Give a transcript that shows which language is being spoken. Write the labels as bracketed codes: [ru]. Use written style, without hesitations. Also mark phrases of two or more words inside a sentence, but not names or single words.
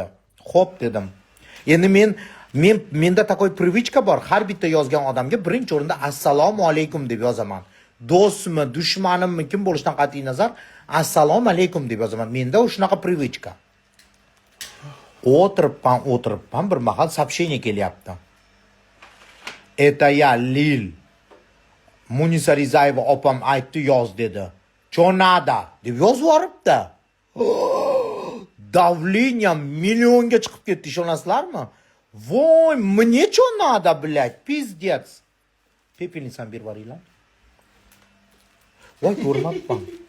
[uz] "Xo'p" dedim. Endi menda [ru] такой привычка [uz] bor. Har bitta yozgan odamga birinchi o'rinda assalomu alaykum deb yozaman. Do'stmi, dushmanimmi, kim bo'lishidan qat'iy nazar, assalomu alaykum deb yozaman. Menda shunaqa привычка. O'tiribman, bir mahal сообщение kelyapti. [ru] Это я, Lil. [uz] Munisa Rizayeva opam aytdi, yoz dedi. [ru] Чё надо [uz] deb yozib yuboribdi. Давление millionga chiqib ketdi, ishonasizlarmi? Voy, [ru] мне что надо, блядь, пиздец. [uz] Pepelnisan berib yuboringlar. Voy, ko'rmabman.